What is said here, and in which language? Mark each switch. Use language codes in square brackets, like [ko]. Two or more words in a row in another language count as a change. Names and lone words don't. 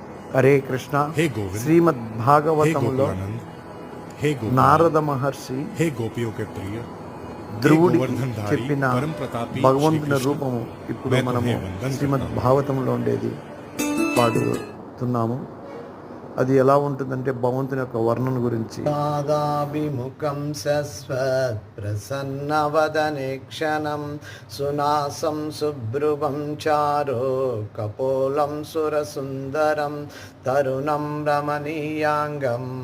[te] హరే కృష్ణ. [hi] हे गोविंद, [te] శ్రీమద్ [hi] हे [te] భాగవతంలో [hi] गोकुलानंद, हे गोपी, [te] నారద మహర్షి [hi] हे गोपियों के प्रिय, [te] ధ్రువుడికి [hi] गोवर्धनधारी, [te] చెప్పిన [hi] परम प्रतापी [te] భగవంతుని [hi] श्री कृष्ण, [te] రూపము ఇప్పుడు [hi] मैं [te] మనము [hi] तुम्हें वंदन [te] శ్రీమద్ [hi] करता हूँ। [te] భాగవతంలో ఉండేది పాడుతున్నాము. అది ఎలా ఉంటుందంటే భగవంతుని యొక్క వర్ణన గురించి. [sa] పాదాభిముఖం సస్వత్ ప్రసన్నవదనే క్షణం సునాసం శుభ్రువం చారో కపోలం సురసుందరం తరుణం రమణీయాంగం